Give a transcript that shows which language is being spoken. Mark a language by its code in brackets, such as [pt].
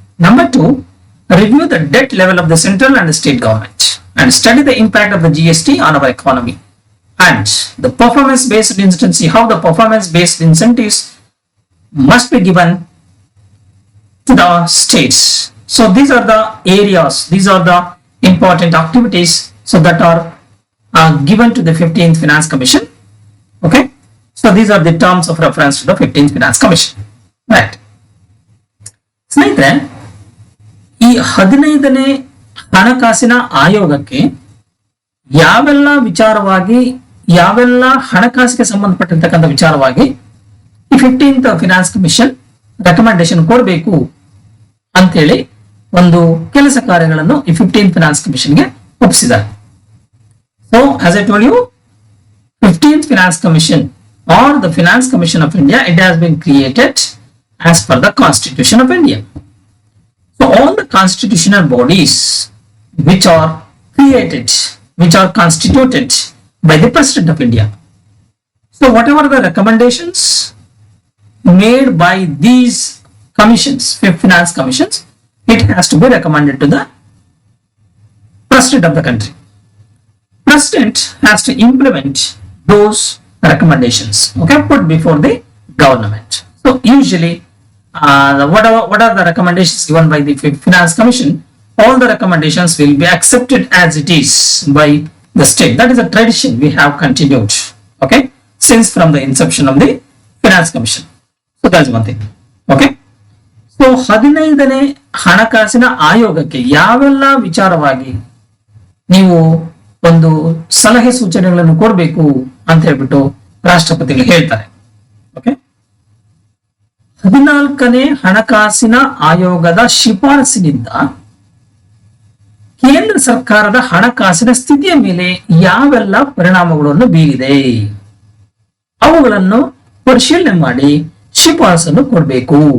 [en] Number two, review the debt level of the central and the state government and study the impact of the GST on our economy and the performance based incentives, how the performance based incentives must be given to the states. So these are the areas, these are the important activities so that are given to the 15th Finance Commission. Okay, so these are the terms of reference to the 15th Finance Commission, right? [kn] ಸ್ನೇಹಿತರೆ, ಈ 15ನೇ ಹಣಕಾಸಿನ ಆಯೋಗಕ್ಕೆ ಯಾವೆಲ್ಲ ಹಣಕಾಸಿಗೆ ಸಂಬಂಧಪಟ್ಟಿರ್ತಕ್ಕಂಥ ವಿಚಾರವಾಗಿ ಈ 15th finance commission recommendation ಕೊಡಬೇಕು ಅಂತೇಳಿ ಒಂದು ಕೆಲಸ ಕಾರ್ಯಗಳನ್ನು ಈ 15th finance ಕಮಿಷನ್ಗೆ ಒಪ್ಪಿಸಿದ್ದಾರೆ. [en] So as I told you, 15th Finance Commission or the Finance Commission of India, it has been created as per the Constitution of India. So all the constitutional bodies which are created, which are constituted by the President of India. So whatever the recommendations made by these commissions, finance commissions, it has to be recommended to the President of the country. President has to implement those recommendations, okay, put before the government. So usually what are the recommendations given by the finance commission? All the recommendations will be accepted as it is by the state. That is a tradition we have continued, okay, since from the inception of the finance commission. So that's one thing, okay. [kn] So 15ನೇ ಹಣಕಾಸಿನ ಆಯೋಗಕ್ಕೆ ಯಾವೆಲ್ಲ ವಿಚಾರವಾಗಿ ನೀವು ಒಂದು ಸಲಹೆ ಸೂಚನೆಗಳನ್ನು ಕೊಡಬೇಕು ಅಂತ ಹೇಳ್ಬಿಟ್ಟು ರಾಷ್ಟ್ರಪತಿಗಳು ಹೇಳ್ತಾರೆ, ಓಕೆ. 14ನೇ ಹಣಕಾಸಿನ ಆಯೋಗದ ಶಿಫಾರಸಿನಿಂದ ಕೇಂದ್ರ ಸರ್ಕಾರದ ಹಣಕಾಸಿನ ಸ್ಥಿತಿಯ ಮೇಲೆ ಯಾವೆಲ್ಲ ಪರಿಣಾಮಗಳನ್ನು ಬೀರಿದೆ ಅವುಗಳನ್ನು ಪರಿಶೀಲನೆ ಮಾಡಿ ಶಿಫಾರಸನ್ನು ಕೊಡಬೇಕು.